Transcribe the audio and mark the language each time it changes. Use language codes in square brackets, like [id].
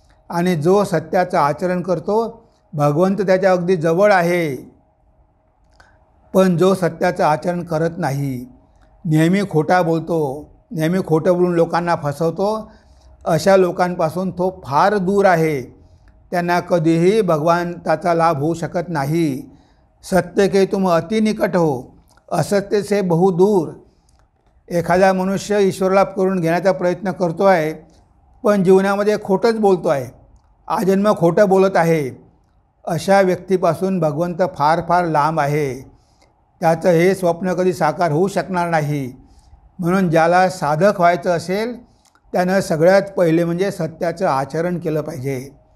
[mr] आणि जो सत्याचं आचरण करतो भगवंत त्याच्या अगदी जवळ आहे. पण जो सत्याचं आचरण करत नाही, नेहमी खोटा बोलतो, नेहमी खोटं बोलून लोकांना फसवतो, अशा लोकांपासून तो फार दूर आहे. त्यांना कधीही भगवंताचा लाभ होऊ शकत नाही. [hi] सत्य के तुम अति निकट हो, असत्य से बहु दूर. [mr] एखादा मनुष्य ईश्वरलाभ करून घेण्याचा प्रयत्न करतो आहे, पण जीवनामध्ये खोटंच बोलतो आहे, आजन्म खोटं बोलत आहे. अशा व्यक्तीपासून भगवंत फार फार लांब आहे. त्याचं हे स्वप्न कधी साकार होऊ शकणार नाही. म्हणून ज्याला साधक व्हायचं असेल त्यानं सगळ्यात पहिले म्हणजे सत्याचं आचरण केलं पाहिजे.